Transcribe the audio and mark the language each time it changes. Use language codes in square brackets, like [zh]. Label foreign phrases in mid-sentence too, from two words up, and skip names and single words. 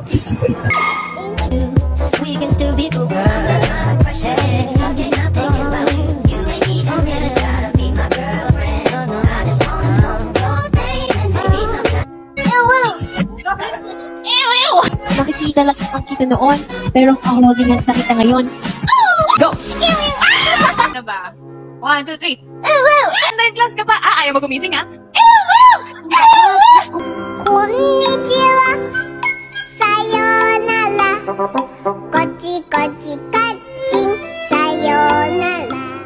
[en] We can still be cool, girl. Just thinking about you. You ain't even really gotta be my girlfriend. I just wanna know your pain and maybe sometimes. [tl] Nakikita lang ang kita noon, pero ang audience na kita ngayon. Go! Ano ba? 1, 2, 3. [en] Online class [tl] ka pa? Ayaw mo gumising, ha? [ja] こんにちは、さようなら. こっち こっち かちん、さようなら.